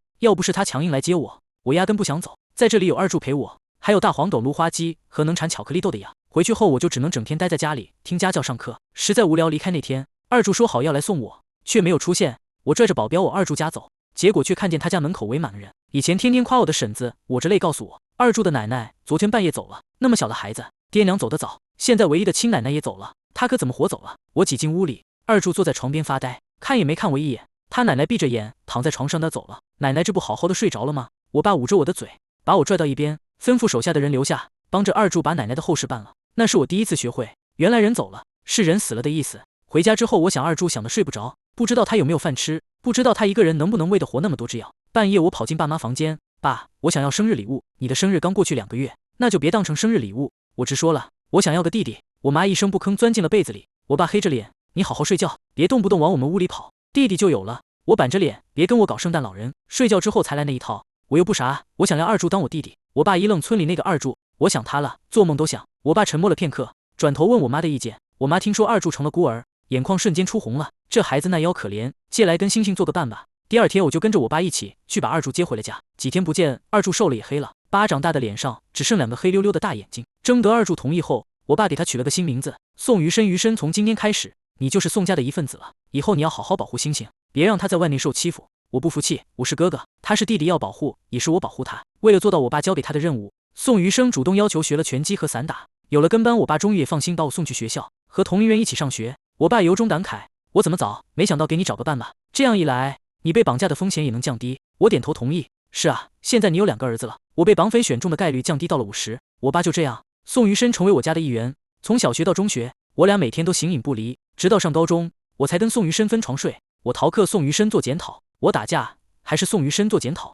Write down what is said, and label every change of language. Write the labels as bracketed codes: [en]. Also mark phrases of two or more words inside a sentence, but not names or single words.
[zh] 要不是他強硬來接我，我壓根不想走。在這裡有二柱陪我，還有大黃豆、擼花雞和能產巧克力豆的羊。回去後我就只能整天待在家裡聽家教上課，實在無聊。離開那天，二柱說好要來送我，卻沒有出現。我拽着保鏢往二柱家走，結果卻看見他家門口圍滿了人。以前天天誇我的嬸子抹着淚告訴我，二柱的奶奶昨天半夜走了。那麼小的孩子，爹娘走得早，現在唯一的親奶奶也走了，他可怎麼活走了？我擠進屋裡，二柱坐在床邊發呆，看也沒看我一眼。他奶奶閉着眼躺在床上，他走了。奶奶這不好好的睡着了嗎？我爸捂着我的嘴，把我拽到一邊，吩咐手下的人留下，幫着二柱把奶奶的後事辦了。那是我第一次學會，原來人走了是人死了的意思。回家之後，我想二柱想得睡不着，不知道他有沒有飯吃，不知道他一個人能不能餵得活那麼多隻藥。半夜我跑進爸媽房間，爸，我想要生日禮物。你的生日剛過去2個月，那就別當成生日禮物。我直說了，我想要個弟弟。我媽一聲不吭鑽進了被子裡。我爸黑着臉，你好好睡覺，別動不動往我們屋裡跑，弟弟就有了。我板着臉，別跟我搞聖誕老人，睡覺之後才來那一套。我又不傻，我想要二柱當我弟弟。我爸一愣，村裡那個二柱，我想他了，做夢都想。我爸沉默了片刻，轉頭問我媽的意見。我媽聽說二柱成了孤兒，眼眶瞬間出紅了。這孩子那妖可憐，借來跟星星做個伴吧。第2天我就跟着我爸一起去把二柱接回了家。幾天不見，二柱瘦了也黑了，巴掌大的臉上只剩2個黑溜溜的大眼睛。徵得二柱同意後，我爸給他取了個新名字，宋餘生。餘生，從今天開始，你就是宋家的一份子了。以後你要好好保護星星，別讓他在外面受欺負。我不服氣，我是哥哥，他是弟弟，要保護也是我保護他。為了做到我爸交給他的任務，宋餘生主動要求學了拳擊和散打。有了跟班，我爸終於也放心把我送去學校，和同齡人一起上學。我爸由衷感慨，我怎麼早沒想到給你找個伴吧？這樣一來，你被綁架的風險也能降低。我點頭同意。是啊，現在你有2個兒子了，我被綁匪選中的概率降低到了50%。我爸就這樣，宋餘生成為我家的一員。從小學到中學，我倆每天都形影不離，直到上高中，我才跟宋餘生分床睡。我逃課，宋餘生做檢討；我打架，還是宋余生做檢討。